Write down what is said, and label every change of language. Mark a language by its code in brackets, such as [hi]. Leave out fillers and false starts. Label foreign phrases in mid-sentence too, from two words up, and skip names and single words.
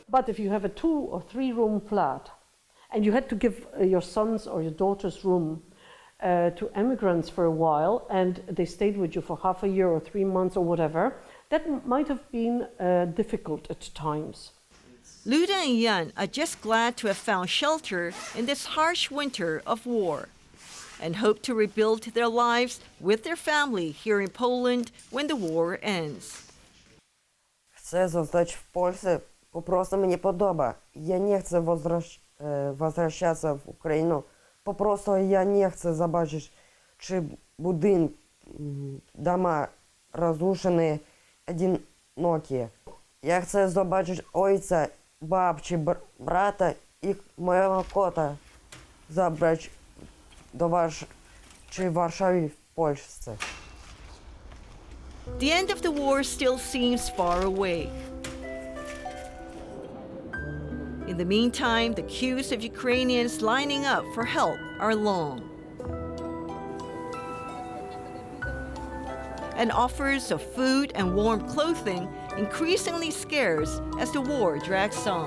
[en] But if you have a 2 or 3 room flat and you had to give your son's or your daughter's room to immigrants for a while and they stayed with you for half a year or 3 months or whatever, that might have been difficult at times. Luda and Yan are just glad to have found shelter in this harsh winter of war and hope to rebuild their lives with their family here in Poland when the war ends. [pl] Chcę zostać w Polsce, po prostu mnie podoba. Ja nie chcę возвращаться w Ukrainę. Po prostu ja nie chcę zobaczyć, czy budynki, [ru] doма разрушены, одинокие. [pl] Ja chcę zobaczyć ojca, babci, brata i mojego kota zabrać do Warszawy w Polsce. [en] The end of the war still seems far away. In the meantime, the queues of Ukrainians lining up for help are long. And offers of food and warm clothing increasingly scarce as the war drags on.